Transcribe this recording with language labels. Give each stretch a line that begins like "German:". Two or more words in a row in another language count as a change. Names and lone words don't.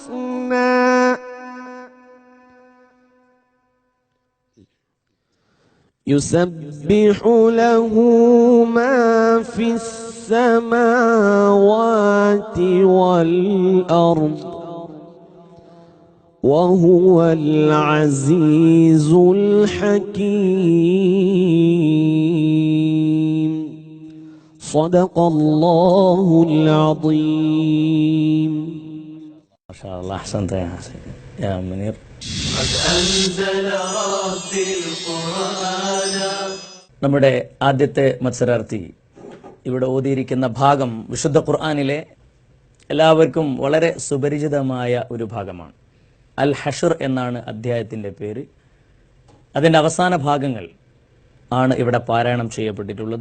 Arabic: الحسنى يسبح له ما في السماوات والأرض وهو العزيز الحكيم. صدق الله العظيم. ما شاء الله. أحسنت يا منير. قد أنزل ربي القرآن.
Malayalam: നമ്മുടെ ആദ്യത്തെ മത്സരാർത്ഥി ഇവിടെ ഓതിയിരിക്കുന്ന ഭാഗം വിശുദ്ധ ഖുർആനിലെ എല്ലാവർക്കും വളരെ സുപരിചിതമായ ഒരു ഭാഗമാണ്. അൽ ഹഷർ എന്നാണ് അധ്യായത്തിന്റെ പേര്. അതിന്റെ അവസാന ഭാഗങ്ങൾ ആണ് ഇവിടെ പാരായണം ചെയ്യപ്പെട്ടിട്ടുള്ളത്.